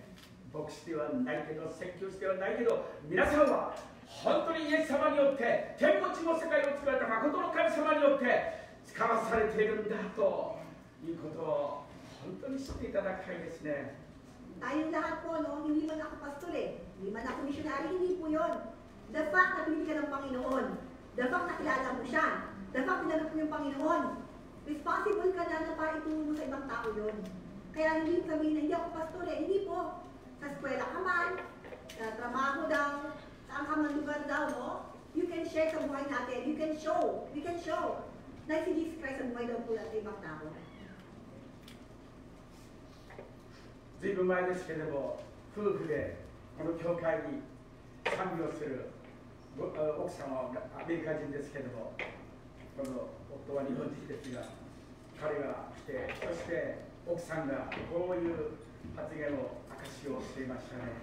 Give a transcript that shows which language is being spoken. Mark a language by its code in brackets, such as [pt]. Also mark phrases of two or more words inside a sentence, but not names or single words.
[ja] 牧師ではないけど、宣教師ではないけど、皆さんは本当にイエス様によって天も地も世界を作られた誠の神様によって使わされているんだということを本当に知っていただきたいですね。 [tl] Tayong lahat po, no, hindi man ako pastor hindi man ako missionary, hindi po yun. [en] The fact [tl] na pinili ka ng Panginoon, [en] the fact [tl] na kilala mo siya, [en] the fact [tl] na tinanggap mo yung Panginoon, responsible ka na para itulong mo sa ibang tao yun. Kaya hindi sabihin na hindi ako pastor hindi po. Sa eskwela ka man, sa trabaho daw, saan ka man lugar daw, no? [en] You can share [tl] sa buhay natin, [en] we can show [tl] na si Jesus Christ ang buhay daw po sa ibang tao. [ja] ずいぶん前ですけれども、夫婦でこの教会に賛美をする奥様はアメリカ人ですけれども、この夫は日本人ですが、彼が来て、そして奥さんがこういう発言を証しをしていましたね。